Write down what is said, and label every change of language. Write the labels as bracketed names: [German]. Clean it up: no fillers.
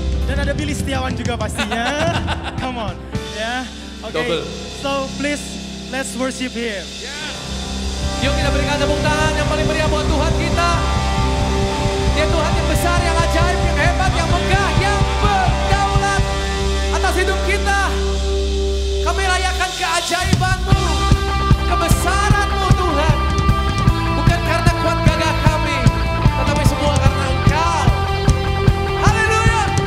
[Indonesian] Dan ada Billy Setiawan juga pastinya. [English] Come on. [Indonesian] Ya. Oke. [English] So please let's worship him. [Indonesian] Yuk kita berikan tepuk tangan yang paling meriah buat Tuhan kita. Dia Tuhan yang besar, yang ajaib, yang hebat, yang megah, yang berdaulat atas hidup kita. Kami rayakan keajaiban-Mu, kebesaran-Mu Tuhan. Bukan karena kuat gagah kami, tetapi semua karena Engkau. Haleluya.